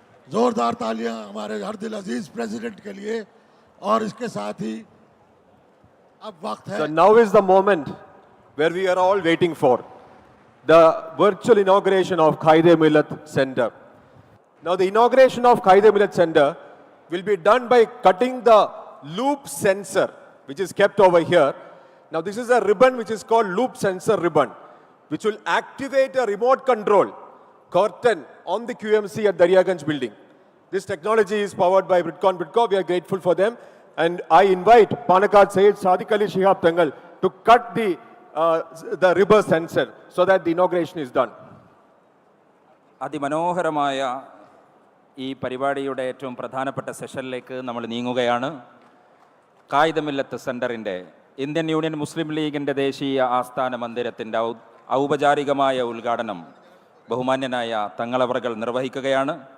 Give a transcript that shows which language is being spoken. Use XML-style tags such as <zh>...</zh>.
<hi>जोरदार तालियां हमारे हर दिल अजीज प्रेसिडेंट के लिए. और इसके साथ ही अब वक्त है.</hi> <en>So now is the moment where we are all waiting for, the virtual inauguration of Qaid-e-Millat Center. Now the inauguration of Qaid-e-Millat Center will be done by cutting the loop sensor, which is kept over here. Now this is a ribbon which is called loop sensor ribbon, which will activate a remote control curtain on the QMC at Daryaganj building. This technology is powered by Britcon. We are grateful for them. And I invite Panakat Syed Sadiq Ali Shihab Tangal to cut the ribbon sensor so that the inauguration is done.</en> <ml>അതിമനോഹരമായ ഈ പരിപാടിയുടെ ഏറ്റവും പ്രധാനപ്പെട്ട സെഷനിലേക്ക് നമ്മൾ നീങ്ങുകയാണ്. ഖായിദ്-മില്ലത്ത് സെൻ്ററിൻ്റെ Indian union മുസ്ലിം ലീഗിൻ്റെ ദേശീയ ആസ്ഥാന മന്ദിരത്തിൻ്റെ ഔപചാരികമായ ഉദ്ഘാടനം ബഹുമാന്യനായ തങ്ങളവറുകൾ നിർവഹിക്കുകയാണ്.</ml>